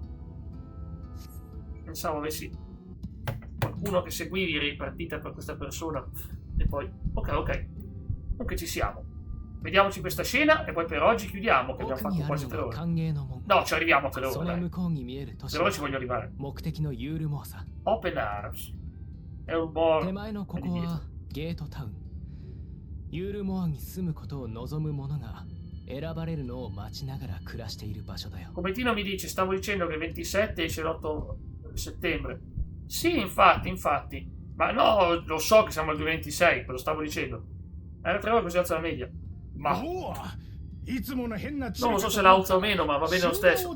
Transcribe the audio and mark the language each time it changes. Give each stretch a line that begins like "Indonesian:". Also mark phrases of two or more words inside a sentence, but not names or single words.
Italian: Pensavo avessi qualcuno che seguivi ripartita per questa persona. E poi, ok. Comunque ci siamo. Vediamoci questa scena e poi per oggi chiudiamo, che abbiamo fatto quasi 3 ore. No, ci arriviamo a 3 ore, dai. 3 ore ci voglio arrivare. Open Arms. È un buon...
Japanese: ユールモアに住むことを望む者が選ばれるのを待ちながら暮らしている場所だよ。
Italian: Cometino mi dice, stavo dicendo che il 27 esce l'8 settembre. Sì, infatti. Ma no, lo so che siamo al 26, ve lo stavo dicendo. Era 3 ore così alza la media. Ma non lo so se la alza o meno, ma va bene lo stesso.